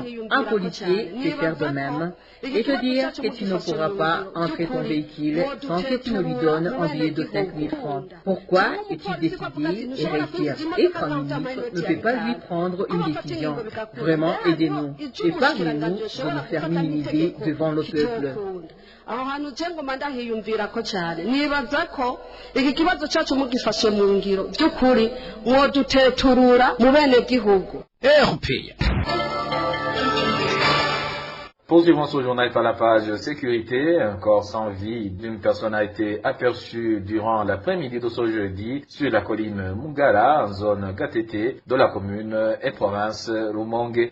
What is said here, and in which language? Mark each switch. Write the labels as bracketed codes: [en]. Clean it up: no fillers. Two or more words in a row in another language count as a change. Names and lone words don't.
[fr] Un policier peut faire de même et te dire que tu ne pourras pas entrer ton véhicule sans que tu ne lui donnes un billet de 5 000 francs. Pourquoi es-tu décidé et réussir? Être un ministre ne peut pas lui prendre une décision. Vraiment, aidez-nous. Épargnez-nous de nous faire minimiser devant le peuple. [rn] aho hantu je ngoma ndahiyumvirako cyane nibaza ko iki kibazo cyacu mugifashe mu ngiro by'ukuri mwoduteturura mu bene gihugu. [fr] Poursuivons ce journal par la page sécurité. Un corps sans vie d'une personne a été aperçu durant l'après-midi de ce jeudi sur la colline Mungala, en zone Gatete de la commune et province Rumongue.